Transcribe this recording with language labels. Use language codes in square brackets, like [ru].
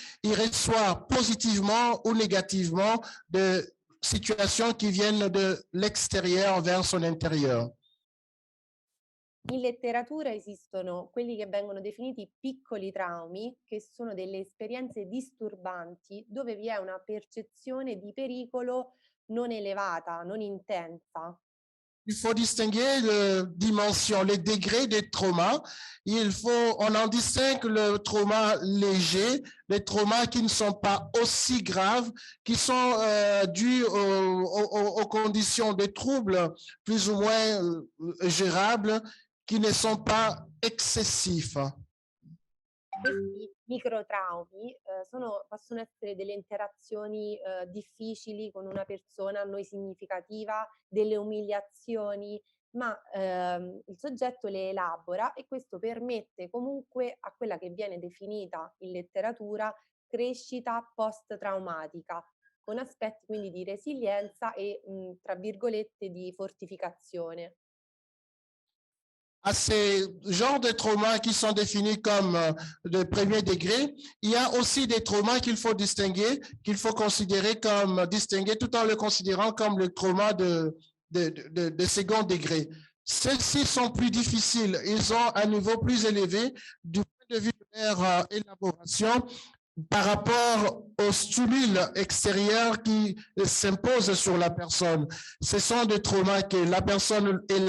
[fr] Il reçoit positivement ou négativement de situations qui viennent de l'extérieur vers son intérieur. [it] In letteratura esistono quelli che vengono definiti piccoli traumi, che sono delle esperienze disturbanti dove vi è una percezione di pericolo non elevata, non intensa. [fr] Il faut distinguer les dimensions, les degrés des traumas. On en distingue le trauma léger, les traumas qui ne sont pas aussi graves, qui sont dus aux conditions de troubles plus ou moins gérables, qui ne sont pas excessifs. [it] Questi microtraumi possono essere delle interazioni difficili con una persona a noi significativa, delle umiliazioni, ma il soggetto le elabora e questo permette comunque a quella che viene definita in letteratura crescita post-traumatica, con aspetti quindi di resilienza e, tra virgolette, di fortificazione. [fr] À ces genres de traumas qui sont définis comme de premier degré, il y a aussi des traumas qu'il faut distinguer, qu'il faut considérer comme distinguer tout en le considérant comme le trauma de second degré. Ceux-ci sont plus difficiles, ils ont un niveau plus élevé du point de vue de leur élaboration par rapport aux stimules extérieurs qui s'imposent sur la personne. Ce sont des traumas que la personne